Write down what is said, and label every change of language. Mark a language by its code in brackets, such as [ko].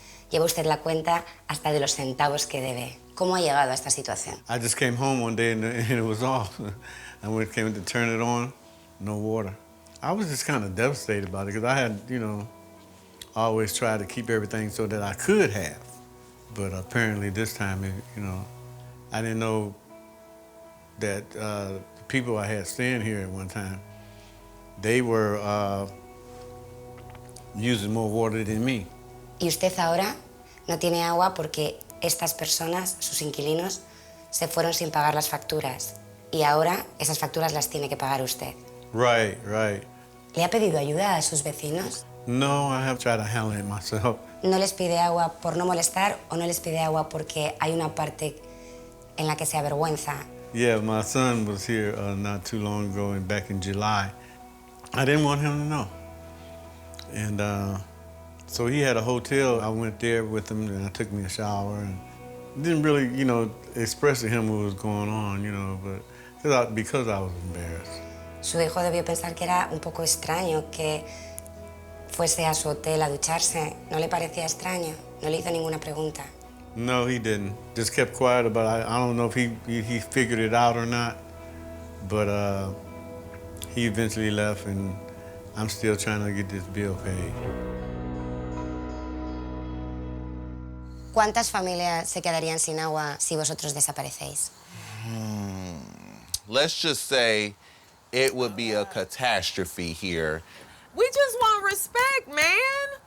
[es] Lleva usted la cuenta hasta de los centavos que debe. ¿Cómo ha llegado a esta situación? [en] I just came home one day and it was off. And when it came to turn it on, no water. I was just kind of devastated about it because I had, you know, always tried to keep everything so that I could have. But apparently this time, you know, I didn't know that the people I had staying here at one time, they were using more water than me. [es] Y usted ahora no tiene agua porque estas personas, sus inquilinos, se fueron sin pagar las facturas. Y ahora esas facturas las tiene que pagar usted. [en] Right, right. [es] ¿Le ha pedido ayuda a sus vecinos? [en] No, I have tried to handle it myself. [es] ¿No les pide agua por no molestar o no les pide agua porque hay una parte en la que se avergüenza? [en] Yeah, my son was here not too long ago and back in July. I didn't want him to know. And so he had a hotel. I went there with him and I took me a shower and didn't really, you know, express to him what was going on, you know, but because I was embarrassed. [es] Su hijo debió pensar que era un poco extraño que fuese a su hotel a ducharse. ¿No le parecía extraño? No le hizo ninguna pregunta. [en] No, he didn't. Just kept quiet about it. I don't know if he figured it out or not, but he eventually left and I'm still trying to get this bill paid. [es] ¿Cuántas familias se quedarían sin agua si vosotros desaparecéis? [en] Let's just say it would be a catastrophe here. We just want respect, man.